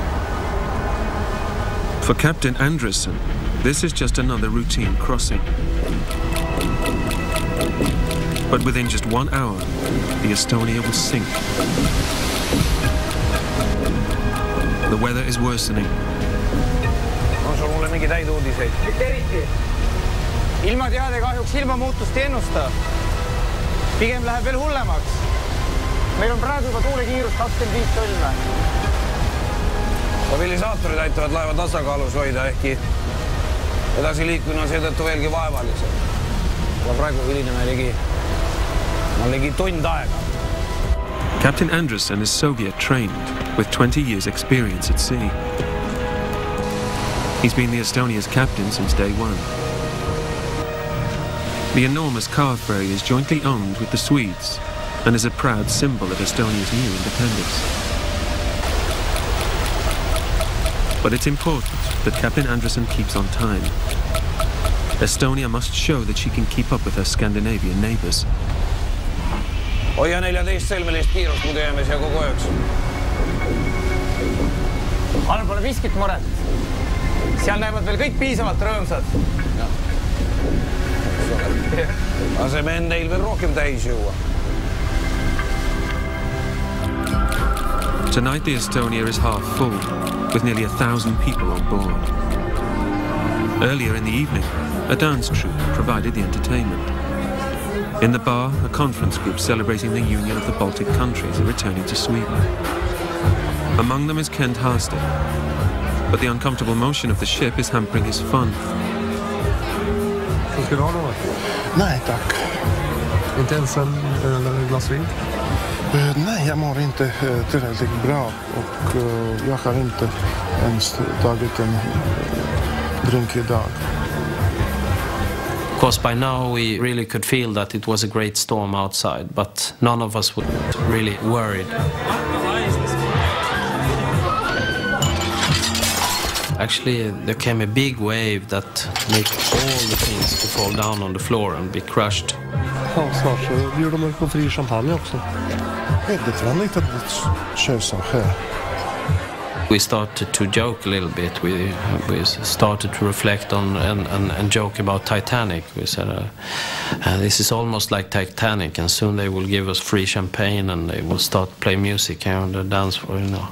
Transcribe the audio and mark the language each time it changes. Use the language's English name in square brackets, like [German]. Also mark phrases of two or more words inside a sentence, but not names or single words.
[English] For Captain Andresson, this is just another routine crossing. But within just 1 hour, the Estonia will sink. The weather is worsening. [Estonian] On sul mulle mingeid häid uudiseid? Mitte eriti. Ilmateade kahjuks ilmamuutust ei ennusta. Pigem läheb veel hullemaks. Meil on praegu juba tuulekiirus 25 tolme. Stabilisaatorid aitavad laeva tasakaalus hoida, ehkki edasi liikumine on seetõttu veelgi vaevalisem. Aga praegu hilineme ligi tund aega. [English] Captain Andresson is Soviet trained, with 20 years experience at sea. He's been the Estonia's captain since day one. The enormous car ferry is jointly owned with the Swedes and is a proud symbol of Estonia's new independence. But it's important that Captain Andresson keeps on time. Estonia must show that she can keep up with her Scandinavian neighbours. [Estonian] Hoia 14-sõlmelist kiirust, muidu jääme siia kogu ööks. All pole miskit muret. Seal näevad veel kõik piisavalt rõõmsad. Laseme neil veel rohkem täis juua. [English] Tonight the Estonia is half full, with nearly 1,000 people on board. Earlier in the evening, a dance troupe provided the entertainment. In the bar, a conference group celebrating the union of the Baltic countries are returning to Sweden. Among them is Kent Harstead, but the uncomfortable motion of the ship is hampering his fun. [Swedish] Ska du ha något? Nej, tack. Inte ens en glas vin? Nej, jag mår inte tillräckligt bra och jag har inte ens tagit en drink idag. [English] Because by now we really could feel that it was a great storm outside, but none of us were really worried. Actually, there came a big wave that made all the things to fall down on the floor and be crushed. [Swedish] Ja, snart så bjuder de på fri champagne också. Väldigt vanligt att kösa här. [English] We started to joke a little bit. We started to reflect on and joke about Titanic. We said, this is almost like Titanic, and soon they will give us free champagne and they will start play music here on the dance floor, you know.